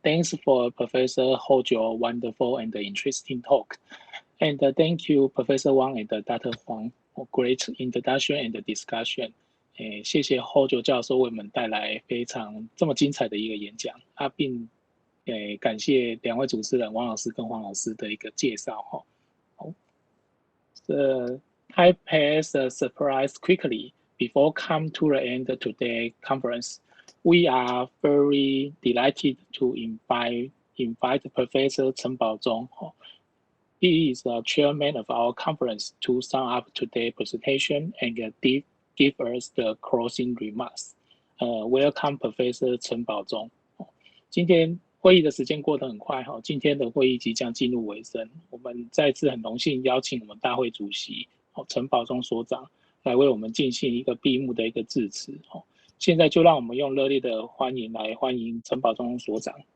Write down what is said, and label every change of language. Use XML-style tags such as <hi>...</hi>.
<en>Thanks for Professor Hojo wonderful and interesting talk. And thank you, Professor Wang and Dr. Huang, for great introduction and discussion.</en> <zh>谢谢 Hojo 教授为我们带来非常这么精彩的一个演讲，并感谢两位主持人王老师跟黄老师的一个介绍。</zh> <en>The time passed surprised quickly before come to the end of today's conference. We are very delighted to invite Professor Chen Baozhong. He is the chairman of our conference to sum up today's presentation and give us the closing remarks. Welcome, Professor Chen Baozhong.</en> <zh>今天会议的时间过得很快，今天的会议即将进入尾声。我们再次很荣幸邀请我们大会主席陈保忠所长来为我们进行一个闭幕的一个致辞。现在就让我们用热烈的欢迎来欢迎陈保忠所长。</zh>